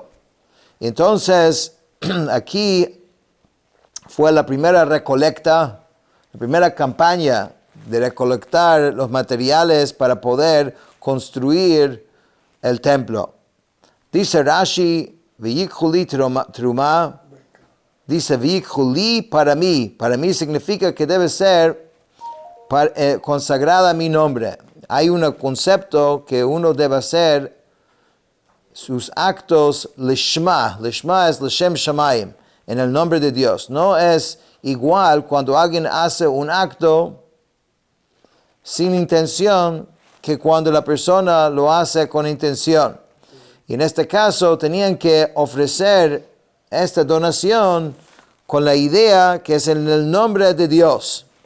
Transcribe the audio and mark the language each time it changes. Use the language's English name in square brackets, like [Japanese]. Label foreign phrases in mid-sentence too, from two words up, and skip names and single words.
[Spanish] Entonces, aquí fue la primera recolecta, la primera campaña de recolectar los materiales para poder construir el templo. Dice Rashi, [Hebrew] וְיִקְחוּ לִי תְּרוּמָה, [Spanish] dice [Hebrew] ויקחו לי [Spanish] para mí significa que debe ser consagrada a mi nombre. Hay un concepto que uno debe hacer sus actos lishma es [Hebrew] לשם שמים, [Spanish] en el nombre de Dios. No es igual cuando alguien hace un acto sin intención que cuando la persona lo hace con intención. Y en este caso tenían que ofrecer esta donación con la idea que es en el nombre de Dios.